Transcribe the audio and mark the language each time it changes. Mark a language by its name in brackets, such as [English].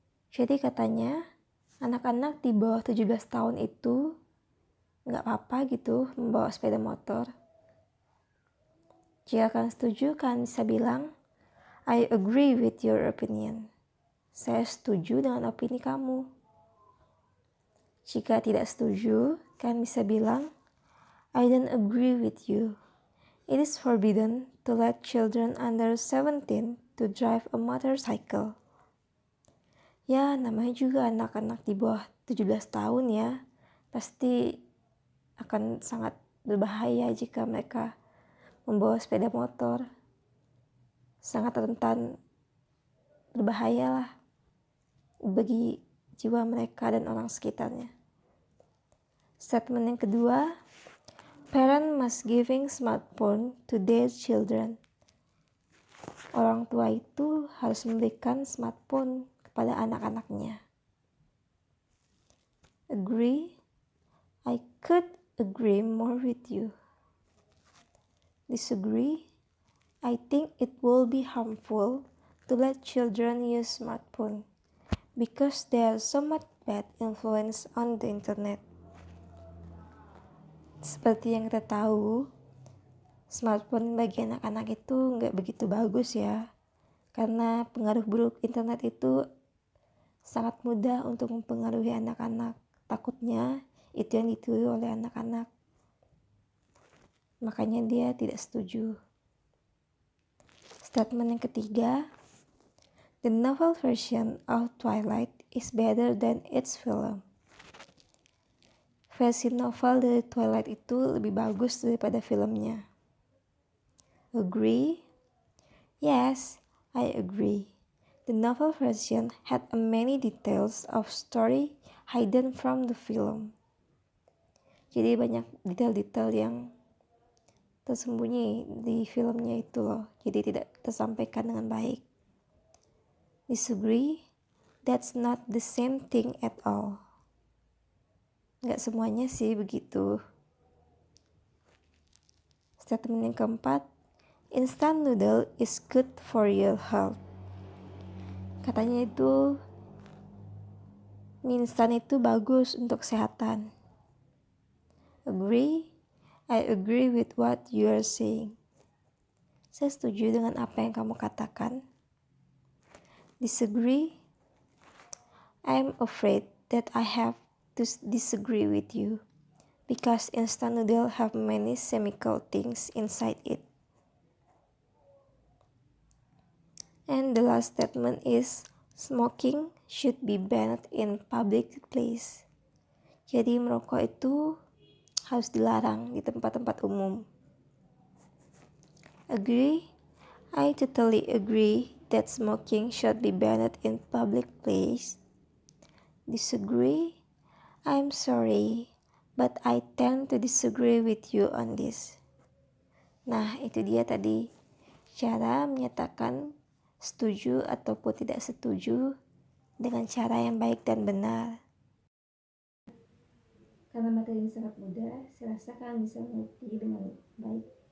[Indonesian] Jadi katanya, anak-anak di bawah 17 tahun itu nggak apa-apa gitu membawa sepeda motor. Jika kalian setuju, kalian bisa bilang, [English] I agree with your opinion. [Indonesian] Saya setuju dengan opini kamu. Jika tidak setuju, kalian bisa bilang, [English] I don't agree with you. It is forbidden to to let children under 17 to drive a motorcycle. [Indonesian] Ya, namanya juga anak-anak di bawah 17 tahun ya. Pasti akan sangat berbahaya jika mereka membawa sepeda motor. Sangat rentan berbahaya lah bagi jiwa mereka dan orang sekitarnya. Statement yang kedua, [English] parent must giving smartphone to their children. [Indonesian] Orang tua itu harus memberikan smartphone kepada anak-anaknya. [English] Agree? I could agree more with you. Disagree? I think it will be harmful to let children use smartphone because there are so much bad influence on the internet. [Indonesian] Seperti yang kita tahu, smartphone bagi anak-anak itu nggak begitu bagus ya, karena pengaruh buruk internet itu sangat mudah untuk mempengaruhi anak-anak. Takutnya itu yang ditiru oleh anak-anak. Makanya dia tidak setuju. Statement yang ketiga, [English] the novel version of Twilight is better than its film. [Indonesian] Versi novel dari Twilight itu lebih bagus daripada filmnya. [English] Agree? Yes, I agree. The novel version had many details of story hidden from the film. [Indonesian] Jadi banyak detail-detail yang tersembunyi di filmnya itu loh. Jadi tidak tersampaikan dengan baik. [English] Disagree? That's not the same thing at all. [Indonesian] Nggak semuanya sih begitu. Statement yang keempat, [English] instant noodle is good for your health. [Indonesian] Katanya itu mie instan itu bagus untuk kesehatan. [English] Agree? I agree with what you are saying. [Indonesian] Saya setuju dengan apa yang kamu katakan. [English] Disagree? I'm afraid that I have to disagree with you because instant noodle have many chemical things inside it. And the last statement is smoking should be banned in public place. [Indonesian] Jadi merokok itu harus dilarang di tempat-tempat umum. [English] Agree? I totally agree that smoking should be banned in public place. Disagree? I'm sorry, but I tend to disagree with you on this. [Indonesian] Nah, itu dia tadi cara menyatakan setuju ataupun tidak setuju dengan cara yang baik dan benar. Karena materi ini sangat mudah, saya rasa kalian bisa mengerti dengan baik.